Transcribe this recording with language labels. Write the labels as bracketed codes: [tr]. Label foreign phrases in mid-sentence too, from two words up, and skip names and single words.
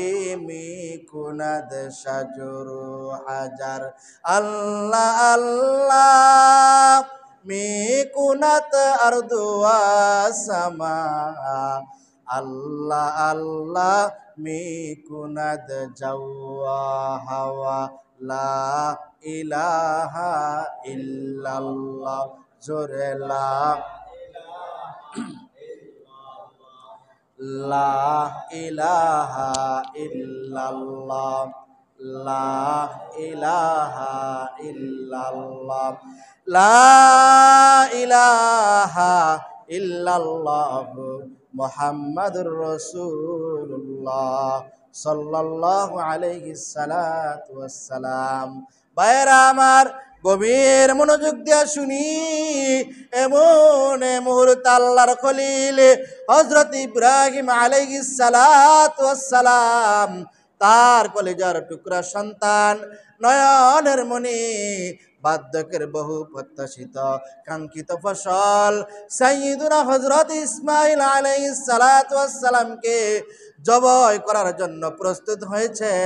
[fa] می‌کند شجر و حجر، الله الله می‌کند ارض و سما، الله الله می‌کند جو و هوا, [ar] لا إله إلا الله. زورے لا إله إلا الله، لا إله إلا الله، لا إله إلا الله محمد رسول الله صلى الله عليه الصلاة والسلام. [bn] ভাইরা আমার গভীর মনোযোগ দিয়ে শুনি, এমন মুহূর্ত আল্লাহর খলিল হযরত ইব্রাহিম আলাইহিস সালাতু ওয়াসসালাম তার কলিজার টুকরা সন্তান নয়নের মণি বার্ধক্যের বহু প্রত্যাশিত কাঙ্ক্ষিত ফসল সাইয়্যিদুনা হযরত ইসমাঈল আলাইহিস সালাতু ওয়াসসালামকে জবাই করার জন্য প্রস্তুত হয়েছেন।